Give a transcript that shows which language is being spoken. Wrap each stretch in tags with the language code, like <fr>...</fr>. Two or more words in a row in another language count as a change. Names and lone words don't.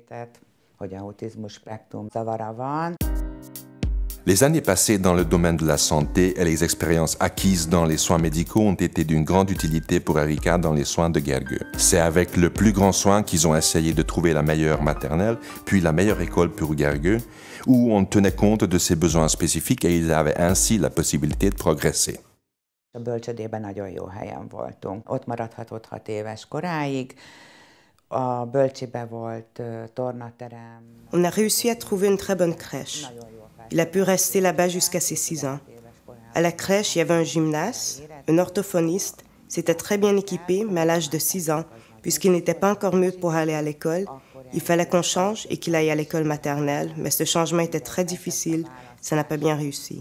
<fr>Les années passées dans le domaine de la santé et les expériences acquises dans les soins médicaux ont été d'une grande utilité pour Erika dans les soins de Gergő. C'est avec le plus grand soin qu'ils ont essayé de trouver la meilleure maternelle, puis la meilleure école pour Gergő, où on tenait compte de ses besoins spécifiques et ils avaient ainsi la possibilité de progresser.</fr> <hu>A bölcsödében nagyon jó helyen voltunk. Ott maradhatott 6 éves koráig. A bölcsibe volt tornaterem.</hu> <fr>On a réussi à trouver une très bonne crèche. Il a pu rester là-bas jusqu'à ses 6 ans. À la crèche, il y avait un gymnase, un orthophoniste. C'était très bien équipé, mais à l'âge de 6 ans, puisqu'il n'était pas encore mûr pour aller à l'école, il fallait qu'on change et qu'il aille à l'école maternelle, mais ce changement était très difficile, ça n'a pas bien réussi.</fr>